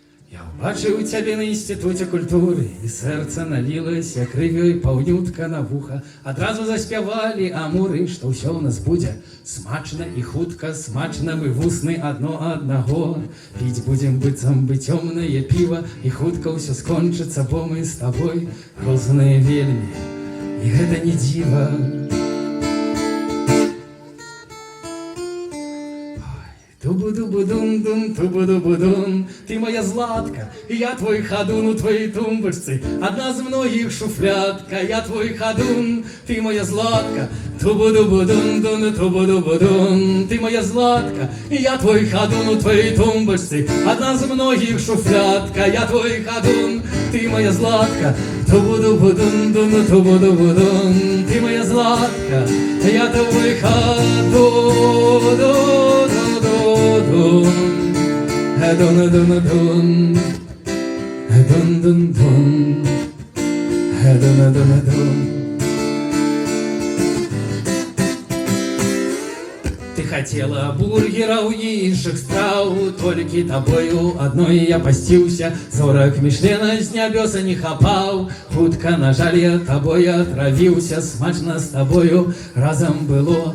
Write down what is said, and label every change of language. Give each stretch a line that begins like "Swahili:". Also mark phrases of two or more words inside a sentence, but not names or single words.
Ukrainian: Я убачив тебе на інституті культури, і серце налілося крив'ю
Belarusian: паўнютка на вуха. Адразу заспявалі амуры, што ўсё ў нас будзе смачна і хутка, смачна мы вусны адно аднаго. Піць будзем быццам бы цёмнае піва, і хутка ўсё скончыцца, бо мы з табой розныя вельмі, і гэта не дзіва. Тубу-дубу-дум-дум, тубу-дубу-дум,
Russian: ты моя златка, и я твой ходун у твоей тумбочцы, одна з многих шуфлятка, я твой ходун, ты моя златка, тубу-дубу-дум-дум, тубу-дубу-дум, ты моя златка, и я твой ходун у твоей тумбочцы, одна з многих шуфлятка, я твой ходун, ты моя златка, тубу-дубу-дум-дум, тубу-дубу-дум, ты моя златка, я твой ходун. Дун-дун-дун, дун-дун-дун, дун-дун-дун.
Belarusian: Ты хотела бургераў і іншых страў, толькі табою адной я пасціўся, 40 Мішлена з нябёса не хапаў. Хутка, на жаль, я табой атравіўся, смачна з табою разам было.